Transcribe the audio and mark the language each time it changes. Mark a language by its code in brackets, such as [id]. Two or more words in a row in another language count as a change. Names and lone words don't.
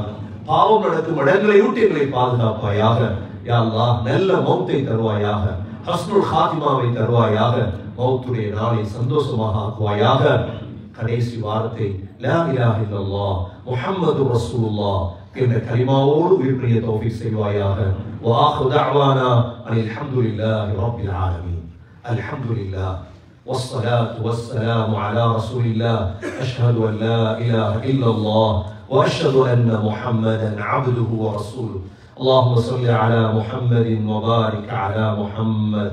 [ta] பாவம் நடக்கும் இடங்களை விட்டு எங்களை பாதுகாப்பாயாக. யா அல்லாஹ் நல்ல மௌத்தை தருவாயாக. [ar] حسن الخاتمة [ta] தருவாயாக. மௌத்துடைய நாளை சந்தோஷமாக ஆக்குவாயாக. கடைசி வார்த்தை [ar] لا إله إلا الله محمد رسول الله [ta] என்ற கலிமாவோடு உயிர்ப்பிய தௌஃபீக் செய்வாயாக. [ar] وآخر دعوانا أن الحمد لله رب العالمين. الحمد لله والصلاة والسلام على رسول الله. أشهد أن لا إله إلا الله وأشهد أن محمدا عبده ورسوله. اللهم صل على محمد وبارك على محمد.